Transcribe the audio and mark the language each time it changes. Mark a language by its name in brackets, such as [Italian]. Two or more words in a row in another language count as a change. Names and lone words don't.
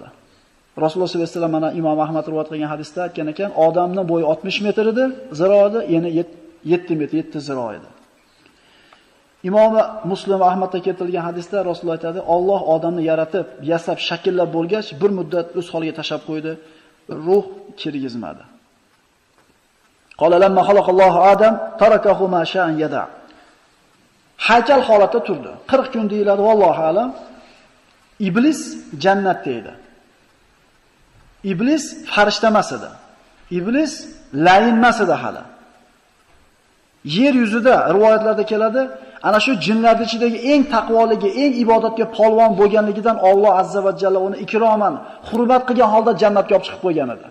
[Uzbek] Rasululloh sollallohu alayhi vasallam mana Imom Ahmad rivoyat qilgan hadisda aytgan ekan, odamning bo'yi 60 metr edi, ziroidi yana 7 metr, 7 ziro edi. Imom Muslim Ahmadda keltirilgan hadisda Rasululloh aytadi, Alloh odamni yaratib, yasab, shakllab bo'lgach, bir muddat o'z holiga tashab qo'ydi, ruh kirgizmadi. [Arabic] قال لما خلق الله آدم تركه ما شاء أن يدع. [Uzbek] Haykal holatda turdi. 40 kun deyiladi, [Arabic] والله أعلم. [Uzbek] Iblis jannatda edi. Iblis farishta emas edi. Iblis layin emas edi hali. Yer yuzida rivoyatlarda keladi, ana shu jinlarning ichidagi eng taqvoligi, eng ibodatga polvon bo'lganligidan Alloh azza va jalla uni ikroman, hurmat qilgan holda jannatga olib chiqib qo'ygan edi.